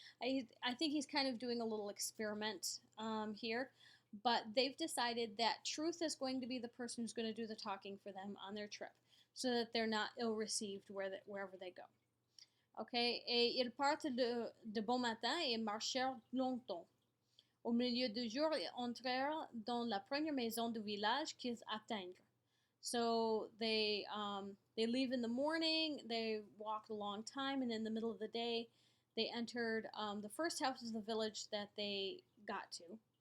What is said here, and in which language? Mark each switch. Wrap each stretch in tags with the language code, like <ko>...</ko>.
<en>I think he's kind of doing a little experiment here, but they've decided that Truth is going to be the person who's going to do the talking for them on their trip, so that they're not ill-received wherever they go.</en> <fr>Okay, et ils partent de bon matin et marchèrent longtemps. Au milieu du jour, ils entrèrent dans la première maison du village qu'ils atteignent.</fr> <en>So they leave in the morning, they walked a long time, and in the middle of the day, they entered the first house of the village that they got to.</en>